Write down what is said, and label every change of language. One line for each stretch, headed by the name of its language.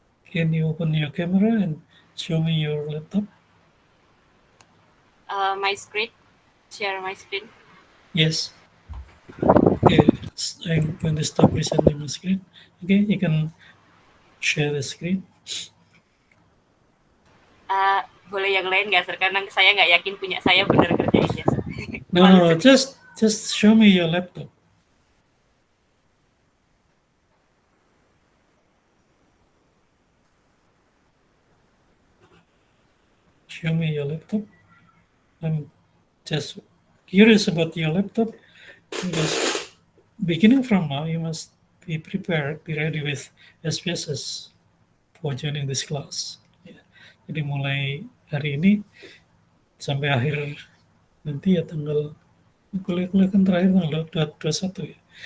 English: Can you open your camera and show me your laptop? my screen? Share my screen. Yes. Okay, I'm going to stop presenting my screen. Okay, you can share the screen.
Indonesian: Boleh yang lain nggak, Sir? Karena saya nggak yakin punya saya benar kerjainnya.
English: No,
Indonesian: Malu
English: no, no,
Indonesian: sedikit.
English: just show me your laptop. Show me your laptop. I'm just curious about your laptop because beginning from now you must be prepared, be ready with SPSS for joining this class.
Indonesian: Ya. Jadi mulai hari ini sampai akhir nanti ya tanggal kuliah-kuliah kan terakhir tanggal 21 ya.